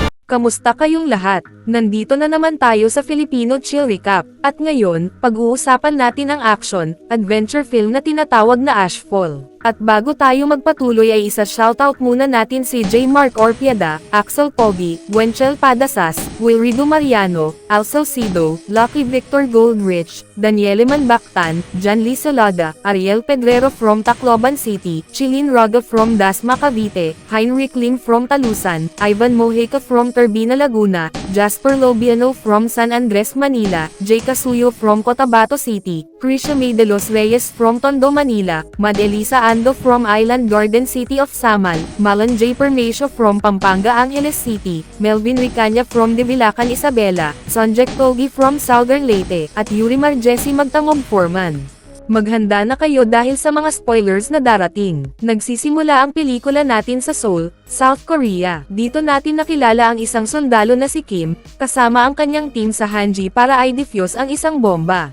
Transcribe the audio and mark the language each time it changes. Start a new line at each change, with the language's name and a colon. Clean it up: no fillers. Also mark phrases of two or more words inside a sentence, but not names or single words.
Filipino: Kamusta kayong lahat? Nandito na naman tayo sa Filipino Chill Recap. At ngayon, pag-uusapan natin ang
English: action, adventure film
Filipino: na tinatawag na Ashfall. At bago tayo magpatuloy ay isa-shoutout muna natin si J. Mark Orpiada, Axel Pogi, Wenchel Padasas, Wilrido Mariano, Al Salcido, Lucky Victor Goldrich, Daniele Manbactan, John Lee Solada, Ariel Pedrero from Tacloban City, Chilin Raga from Dasma Cavite, Heinrich Lim from Talusan, Ivan Mojica from Turbina Laguna, Jasper Lobiano from San Andres Manila, Jay Casuyo from Cotabato City, Krisha May de los Reyes from Tondo Manila, Mad Elisa Ando from Island Garden City of Samal, Malan J. Permacio from Pampanga Angeles City, Melvin Ricanya from Divilacan Isabela, Sonjek Togi from Southern Leyte, at Yuri Marjesi Magtangog Foreman. Maghanda na kayo dahil sa mga spoilers na darating. Nagsisimula ang pelikula natin sa Seoul, South Korea. Dito natin nakilala ang isang sundalo na si Kim, kasama ang kanyang team sa Hanji para i-defuse ang isang bomba.